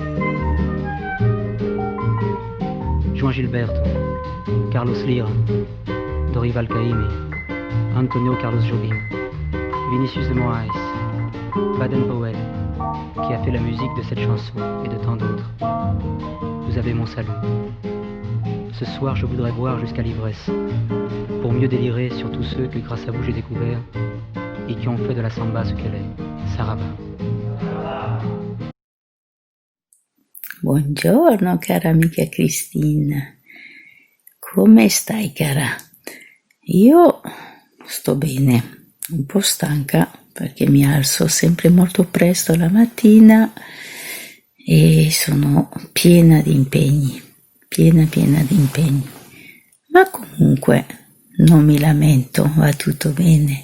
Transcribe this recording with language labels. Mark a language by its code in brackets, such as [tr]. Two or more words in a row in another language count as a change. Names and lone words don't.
[fr] Juan Gilberto, Carlos Lira, Dorival Caymmi, Antonio Carlos Jobim, Vinicius de Moraes, Baden Powell, qui a fait la musique de cette chanson et de tant d'autres. Vous avez mon salut. Ce soir, je voudrais boire jusqu'à l'ivresse, pour mieux délirer sur tous ceux que grâce à vous j'ai découvert et qui ont fait de la samba ce qu'elle est, Saraba. [it] Buongiorno cara amica Cristina, come stai cara? Io sto bene, un po' stanca perché mi alzo sempre molto presto la mattina e sono piena di impegni, piena di impegni, ma comunque non mi lamento, va tutto bene.